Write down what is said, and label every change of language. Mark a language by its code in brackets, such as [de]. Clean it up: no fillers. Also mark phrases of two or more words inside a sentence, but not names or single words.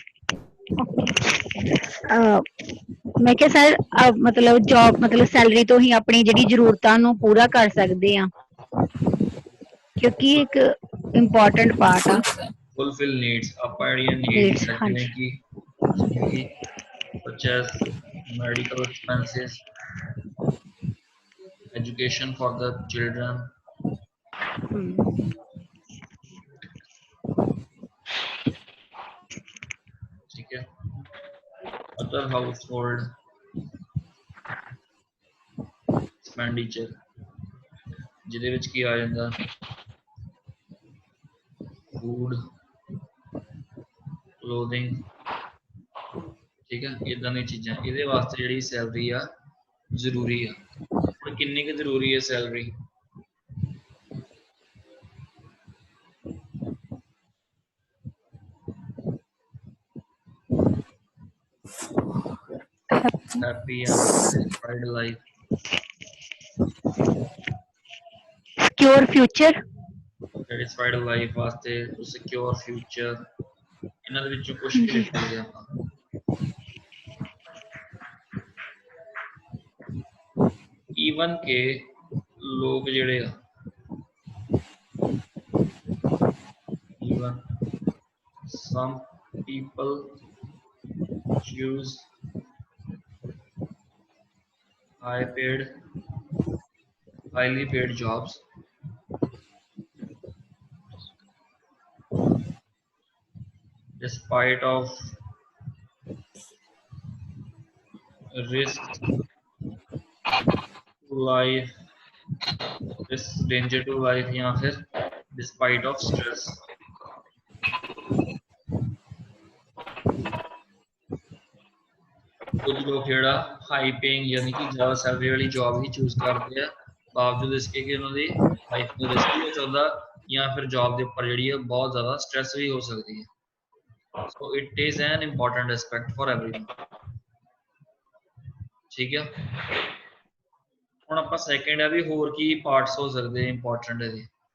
[pa] ਮੈਂ ਕਿਹਾ ਸਰ ਮਤਲਬ ਜੌਬ ਮਤਲਬ ਸੈਲਰੀ ਤੋਂ ਹੀ ਆਪਣੀ ਜਿਹੜੀ ਜ਼ਰੂਰਤਾਂ ਨੂੰ ਪੂਰਾ ਕਰ ਸਕਦੇ ਆ, ਕਿਉਂਕਿ ਇੱਕ ਇੰਪੋਰਟੈਂਟ ਪਾਰਟ ਆ. [en] fulfil needs, [pa] ਆਪਾਂ ਜਿਹੜੀਆਂ ਨੀਡਸ ਜਿਵੇਂ ਕਿ [en] purchase medical expenses, education for the children. [pa] ਠੀਕ ਹੈ, [en] other household expenditure [pa] ਜਿਹਦੇ ਵਿੱਚ ਕੀ ਆ ਜਾਂਦਾ [en] food, clothing. [pa] ਠੀਕ ਹੈ, ਇਦਾਂ ਦੀਆਂ ਚੀਜ਼ਾਂ ਇਹਦੇ ਵਾਸਤੇ ਜਿਹੜੀ ਸੈਲਰੀ ਆ ਜ਼ਰੂਰੀ ਆ. ਹੁਣ ਕਿੰਨੀ ਕੁ ਜ਼ਰੂਰੀ ਹੈ ਸੈਲਰੀ? [en] happy and satisfied life, secure future, satisfied life ਵਾਸਤੇ to secure future. [pa] ਇਹਨਾਂ ਦੇ ਵਿੱਚੋਂ ਕੁਝ ਵੀ ਲਿਖ ਸਕਦੇ ਆਪਾਂ. ਈਵਨ ਕਿ ਲੋਕ ਜਿਹੜੇ ਆ [en] even some people choose highly paid jobs despite of risk to life, this danger to life [hi] या फिर [en] despite of stress. [hi] कुछ लोग [pa] ਜਿਹੜਾ [en] high paying [pa] ਯਾਨੀ ਕਿ ਜ਼ਿਆਦਾ ਸੈਲਰੀ ਵਾਲੀ ਜੌਬ ਹੀ ਚੂਜ਼ ਕਰਦੇ ਆ [hi] बावजूद इसके [pa] ਕਿ ਉਹਨਾਂ ਦੀ ਲਾਈਫ ਨੂੰ ਰਿਸਕ ਵੀ ਹੋ ਸਕਦਾ ਜਾਂ ਫਿਰ ਜੌਬ ਦੇ ਉੱਪਰ ਜਿਹੜੀ ਹੈ ਬਹੁਤ ਜ਼ਿਆਦਾ ਸਟ੍ਰੈਸ ਵੀ ਹੋ ਸਕਦੀ ਹੈ। [en] so it is an important aspect for everyone. [pa] ਠੀਕ ਹੈ, ਹੁਣ ਆਪਾਂ ਸੈਕਿੰਡ ਹੈ ਵੀ ਹੋਰ ਕੀ ਪਾਰਟਸ ਹੋ ਸਕਦੇ ਇੰਪੋਰਟੈਂਟ ਇਹਦੇ।